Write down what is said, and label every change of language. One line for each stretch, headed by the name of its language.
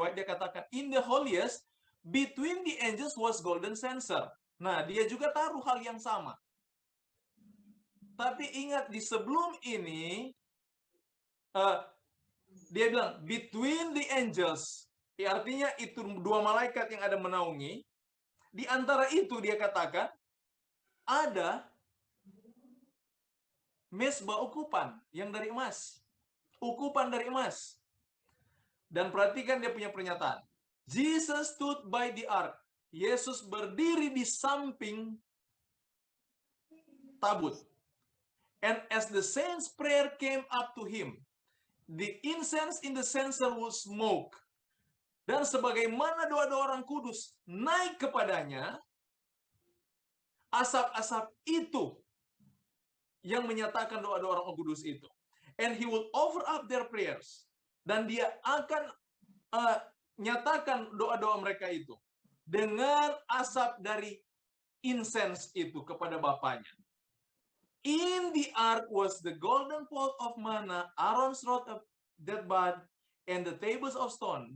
English: White,
Indonesian: dia katakan,
English: in the holiest, between the angels was golden censer.
Indonesian: Nah, dia juga taruh hal yang sama. Tapi ingat, di sebelum ini, dia bilang,
English: between the angels.
Indonesian: Artinya itu dua malaikat yang ada menaungi. Di antara itu dia katakan, ada mezbah ukupan yang dari emas. Ukupan dari emas. Dan perhatikan dia punya pernyataan.
English: Jesus stood by the ark.
Indonesian: Yesus berdiri di samping tabut.
English: And as the saints' prayer came up to him, the incense in the censer will smoke.
Indonesian: Dan sebagaimana doa-doa orang kudus naik kepadanya, asap-asap itu yang menyatakan doa-doa orang kudus itu.
English: And he will offer up their prayers.
Indonesian: Dan dia akan nyatakan doa-doa mereka itu dengan asap dari incense itu kepada Bapanya.
English: In the ark was the golden pot of manna, Aaron's rod of that bud, and the tables of stone.